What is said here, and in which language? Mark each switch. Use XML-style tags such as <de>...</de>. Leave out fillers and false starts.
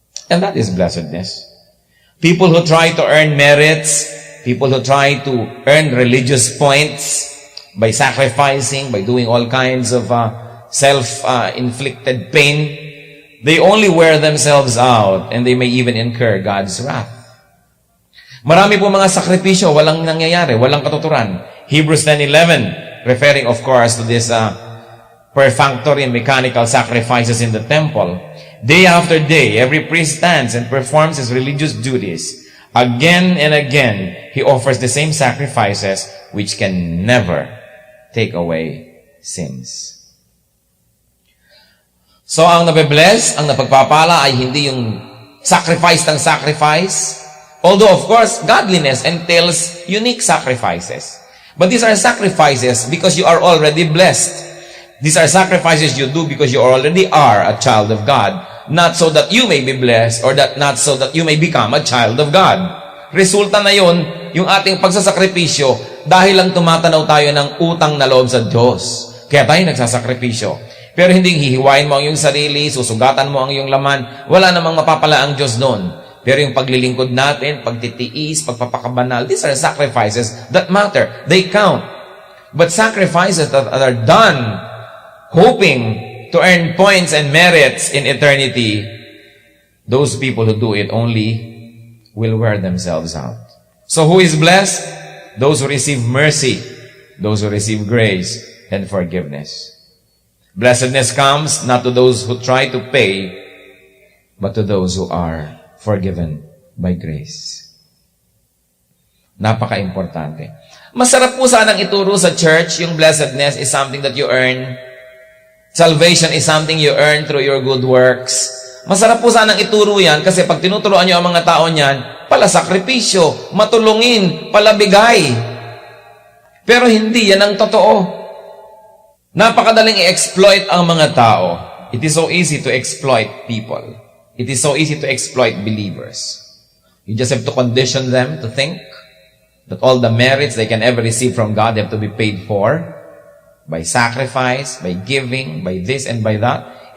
<en>And that is blessedness. People who try to earn merits, people who try to earn religious points by sacrificing, by doing all kinds of self-inflicted pain, they only wear themselves out and they may even incur God's wrath.</en> <tl>Marami po mga sakripisyo, walang nangyayari, walang katuturan.</tl> <en>Hebrews 10:11, referring of course to this perfunctory and mechanical sacrifices in the temple. Day after day, every priest stands and performs his religious duties. Again and again, he offers the same sacrifices which can never take away sins.</en> <tl>So, ang nabe-bless, ang napagpapala ay hindi yung sacrifice ng sacrifice.</tl> <en>Although, of course, godliness entails unique sacrifices. But these are sacrifices because you are already blessed. These are sacrifices you do because you already are a child of God, not so that you may be blessed or not so that you may become a child of God.</en> <tl>Resulta na yun, yung ating pagsasakripisyo, dahil lang tumatanaw tayo ng utang na loob sa Diyos. Kaya tayo nagsasakripisyo. Pero hindi hihiwain mo ang iyong sarili, susugatan mo ang iyong laman, wala namang mapapala ang Diyos doon. Pero yung paglilingkod natin, pagtitiis, pagpapakabanal,</tl> <en>these are sacrifices that matter. They count. But sacrifices that are done hoping to earn points and merits in eternity, those people who do it only will wear themselves out. So who is blessed? Those who receive mercy, those who receive grace and forgiveness. Blessedness comes not to those who try to pay, but to those who are forgiven by grace.</en> <tl>Napaka-importante. Masarap po sanang ituro sa church, yung</tl> <en>blessedness is something that you earn. Salvation is something you earn through your good works.</en> <tl>Masarap po sanang ituro yan kasi pag tinuturoan nyo ang mga tao niyan, pala sakripisyo, matulungin, palabigay. Pero hindi yan ang totoo. Napakadaling i-exploit ang mga tao.</tl> <en>It is so easy to exploit people. It is so easy to exploit believers. You just have to condition them to think that all the merits they can ever receive from God have to be paid for by sacrifice, by giving, by this and by that.</en>